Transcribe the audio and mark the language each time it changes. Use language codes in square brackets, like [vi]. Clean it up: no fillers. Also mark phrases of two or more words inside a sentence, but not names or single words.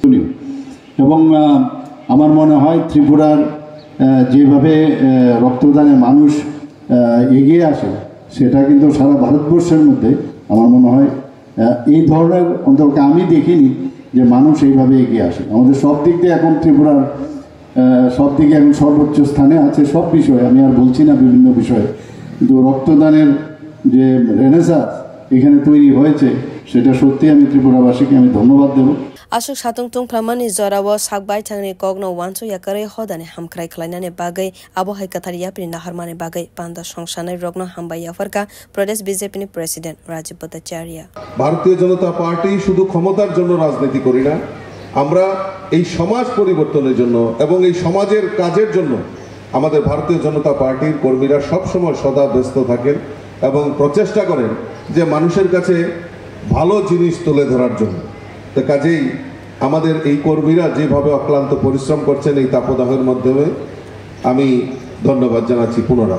[bn] এবং আমার মনে হয় ত্রিপুরার যেভাবে রক্তদানে মানুষ এগিয়ে আসে সেটা কিন্তু সারা ভারতবর্ষের মধ্যে আমার মনে হয় এই ধরনের অন্তত আমি দেখিনি যে মানুষ এইভাবে এগিয়ে আসে আমাদের সব দিক দিয়ে এখন ত্রিপুরার সব দিকে এখন সর্বোচ্চ স্থানে আছে সব বিষয়ে আমি আর বলছি না বিভিন্ন বিষয়ে কিন্তু রক্তদানের যে রেনেসাঁস এখানে তৈরি হয়েছে সেটা সত্যি আমি ত্রিপুরাবাসীকে আমি ধন্যবাদ দেব [trp] Asuk satung tung pramani zorawo sakbai thangni kogno wanchu yakare hodane hamkrai khlainane bagai abo hai kathar yapri naharmane bagai panda songsanai rogno hambai yafarka Pradesh BJP ni president Rajib Bhattacharya [bn] ভারতীয় জনতা পার্টি শুধু ক্ষমতার জন্য রাজনীতি করি না আমরা এই সমাজ পরিবর্তনের জন্য এবং এই সমাজের কাজের জন্য আমাদের ভারতীয় জনতা পার্টির কর্মীরা সব সময় সদা ব্যস্ত থাকেন এবং প্রচেষ্টা করেন যে মানুষের কাছে ভালো জিনিস তুলে ধরার জন্য তো কাজেই আমাদের এই কর্মীরা যেভাবে অক্লান্ত পরিশ্রম করছেন এই তাপদাহের মাধ্যমে আমি ধন্যবাদ জানাচ্ছি পুনরায়